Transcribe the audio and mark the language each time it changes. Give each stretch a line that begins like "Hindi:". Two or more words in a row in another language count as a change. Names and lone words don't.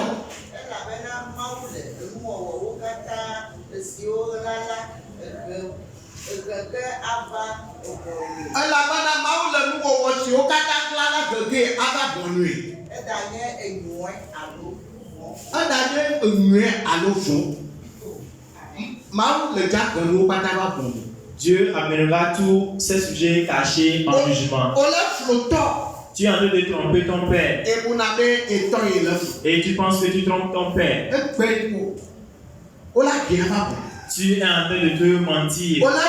Ewe: Elabena Mawu le enuwɔwɔwo katã esiwo ɣla la gege ava ʋɔnui. Elabena Mawu le nuwɔwɔ siwo katã ɣla la gege ava ʋɔnui. Edanye enyuie alo vɔ. Edanye enyuie alo vɔ. Mawu le dzagbe nuwo katã va ʋɔnui.
French: Dieu amènera tous ces sujets cachés en jugement. Tu es en train de tromper ton père. Et tu penses que tu trompes ton père. Tu es en train de te mentir.